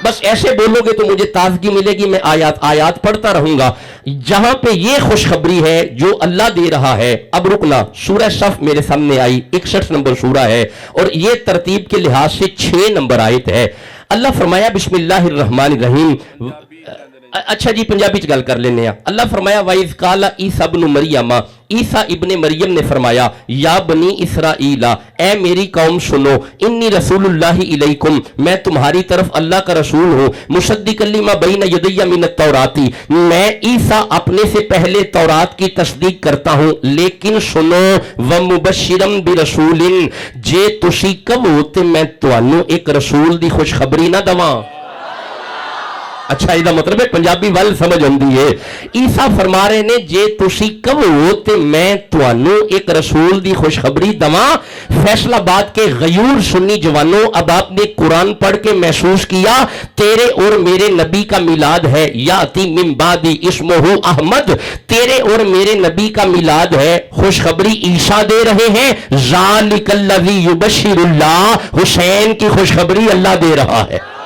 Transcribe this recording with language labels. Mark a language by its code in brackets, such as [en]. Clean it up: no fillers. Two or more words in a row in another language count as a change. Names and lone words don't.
[ur] بس ایسے بولو گے تو مجھے تازگی ملے گی، میں آیات پڑھتا رہوں گا جہاں پہ یہ خوشخبری ہے جو اللہ دے رہا ہے۔ اب رکنا، سورہ صف میرے سامنے آئی، 61 نمبر سورہ ہے اور یہ ترتیب کے لحاظ سے 6 نمبر آیت ہے۔ اللہ فرمایا [ar] بسم اللہ الرحمن الرحیم، [pa] اچھا جی پنجابی چ گل کر لینے ہیں۔ [ur] اللہ فرمایا [ar] وَإِذْ قَالَ عِيسَىٰ ابْنُ مَرْيَمَ، [ur] عیسیٰ ابن مریم نے فرمایا [ar] یا بنی اسرائیل، [ur] اے میری قوم سنو، [ar] انی رسول اللہ الیکم، [ur] میں تمہاری طرف اللہ کا رسول ہوں، [ar] مصدقا لما بین یدی من التوراۃ، [ur] میں عیسیٰ اپنے سے پہلے تورات کی تصدیق کرتا ہوں، لیکن سنو [ar] ومبشرا برسول، [pa] جے تسی کہو تے میں تانوں ایک رسول دی خوشخبری نہ دواں۔ اچھا یہ مطلب ہے پنجابی وال سمجھ ہوندی ہے۔ عیسیٰ فرما رہے نے جے تسی کہو تے میں تانوں ایک رسول دی خوشخبری دواں۔ [ur] فیصل آباد کے غیور سنی جوانوں، اب آپ نے قرآن پڑھ کے محسوس کیا تیرے اور میرے نبی کا میلاد ہے، [ar] یاتی من بعدی اسمہ احمد، [ur] تیرے اور میرے نبی کا میلاد ہے، خوشخبری عیسیٰ دے رہے ہیں، [ar] ذالک الذی یبشر اللہ، [ur] حسین کی خوشخبری اللہ دے رہا ہے۔